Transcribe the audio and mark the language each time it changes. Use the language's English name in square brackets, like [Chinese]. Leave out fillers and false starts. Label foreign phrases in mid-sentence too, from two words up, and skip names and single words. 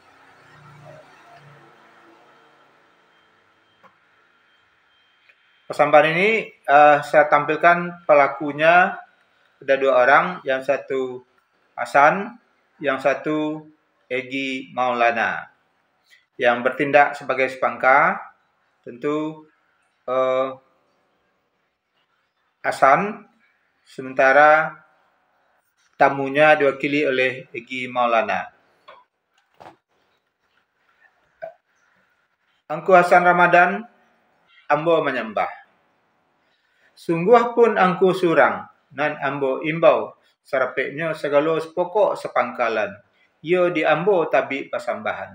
[Indonesian] Pasambahan ini saya tampilkan pelakunya ada 2 orang, yang satu Hasan, yang satu Egy Maulana. Yang bertindak sebagai sepangka tentu Hasan, sementara tamunya diwakili oleh Egy Maulana. [Minangkabau] Angku Hasan Ramadan, ambo menyembah. Sungguh pun angku surang, nan ambo imbau, sarapeknya segala sepokok sepangkalan, ia di ambo tabi pasambahan.